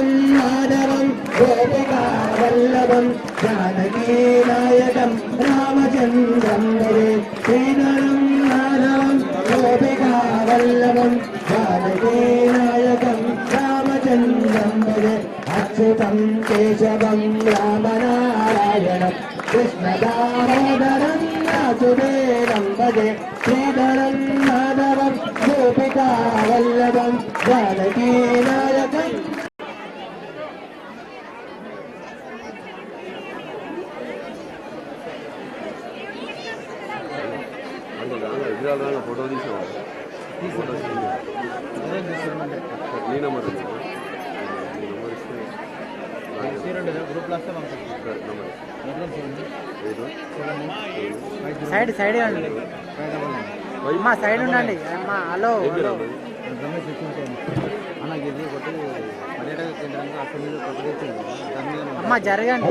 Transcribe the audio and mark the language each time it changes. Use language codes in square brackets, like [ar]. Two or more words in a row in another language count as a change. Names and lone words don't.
[sa] माधवं गोपिकावल्लभं जानकीनायकं रामचन्द्रं भजे श्रीधरं माधवं गोपिकावल्लभं जानकीनायकं रामचन्द्रं भजे अच्युतं केशवं रामनारायणं कृष्णदामोदरं वासुदेवं भजे श्रीधरं माधवं गोपिकावल्लभं जानकीनायकं [te] విగ్రహాలు ఫోటో తీసావా ఫోటో నీ నెంబర్ [en] side side [te] అండి అమ్మా సైడ్ ఉండండి అమ్మా హలో అమ్మా జరగండి